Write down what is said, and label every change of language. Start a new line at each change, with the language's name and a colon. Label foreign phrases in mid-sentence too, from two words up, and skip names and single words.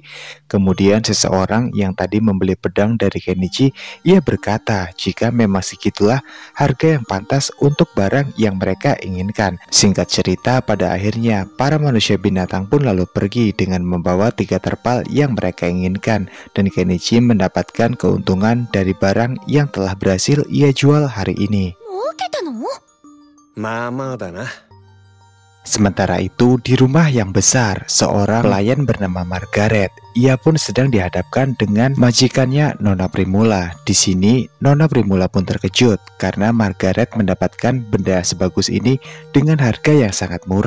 Indonesian: Kemudian seseorang yang tadi membeli pedang dari Kenichi, ia berkata jika memang segitulah harga yang pantas untuk barang yang mereka inginkan. Singkat cerita, pada akhirnya para manusia binatang pun lalu pergi dengan membawa 3 terpal yang mereka inginkan, dan Kenichi mendapatkan keuntungan dari barang yang telah berhasil ia jual hari ini.
Japanese: 儲けたの？まあまあだな。
Indonesian: Sementara itu, di rumah yang besar, seorang pelayan bernama Margaret. Ia pun sedang dihadapkan dengan majikannya Nona Primula. Di sini, Nona Primula pun terkejut karena Margaret mendapatkan benda sebagus ini dengan harga yang sangat murah.